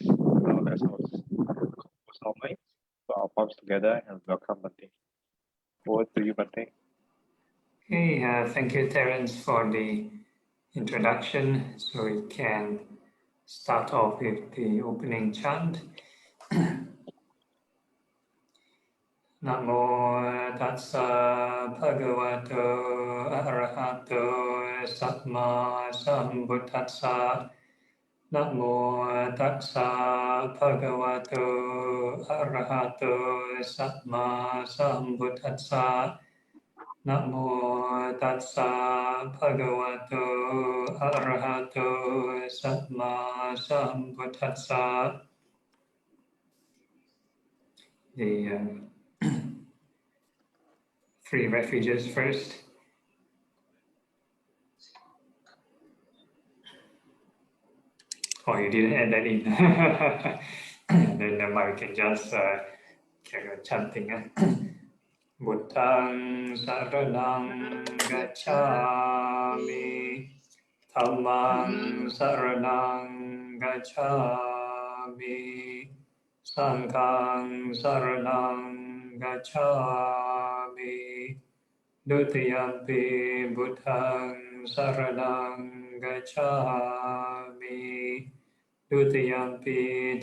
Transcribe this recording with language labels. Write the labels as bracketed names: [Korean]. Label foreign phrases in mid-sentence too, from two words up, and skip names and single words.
[English] Now let's compose our minds, put our palms together, and welcome Bhante. Over to you, Bhante. Okay, thank you, Terence, for the introduction. So we can start off with the opening chant. [Pali] Namo tassa bhagavato arahato samma sambuddhassa. Namo tassa bhagavato arahato samma sambuddhassa. Namo tassa bhagavato arahato samma sambuddhassa. [English] The 3 refuges first. Oh, you didn't add that in. Then we can just carry on chanting. [Pali] Buddhaṃ saraṇaṃ gacchāmi, Dhammaṃ saraṇaṃ gacchāmi, Saṅghāṃ saraṇaṃ gacchāmi, Dutiyampi Buddhaṃ saraṇaṃ gacchāmi, Dutiyampi